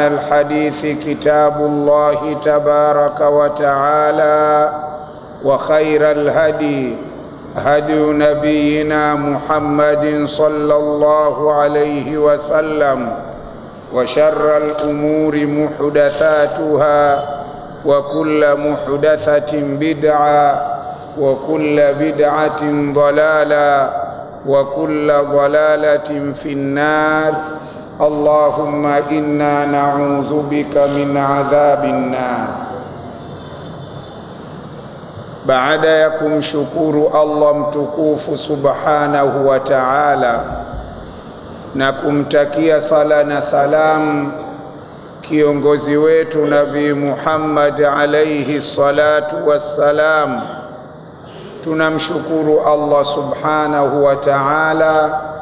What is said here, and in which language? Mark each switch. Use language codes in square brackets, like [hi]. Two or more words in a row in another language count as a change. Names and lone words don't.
[ar] الحديث كتاب الله تبارك وتعالى، وخير الهدي هدي نبينا محمد صلى الله عليه وسلم، وشر الأمور محدثاتها، وكل محدثة بدعة، وكل بدعة ضلالة، وكل ضلالة في النار. اللهم إنا نعوذ بك من عذاب النار. [sw] Baada ya kumshukuru Allah mtukufu [ar] سبحانه وتعالى [sw] na kumtakia sala na salam kiongozi wetu Nabii Muhammad [ar] عليه الصلاة والسلام, [sw] tunamshukuru Allah [ar] سبحانه وتعالى